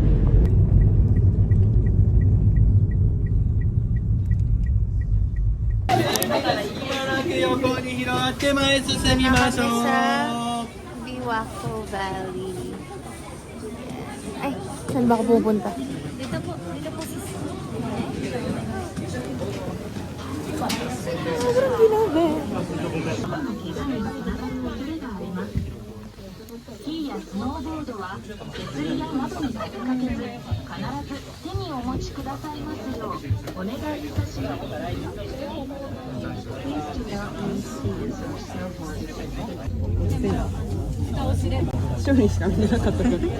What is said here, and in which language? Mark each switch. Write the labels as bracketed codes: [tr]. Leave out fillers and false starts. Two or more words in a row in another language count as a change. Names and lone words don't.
[tl] Sa Biwako Valley. Ay, saan ba ako pupunta? Dito po sis. Sobrang ginabi. [ja] スキーやスノーボードは手すりや窓に立てかけず、必ず手にお持ちくださいますようお願いいたします。一人しか見てなかったから。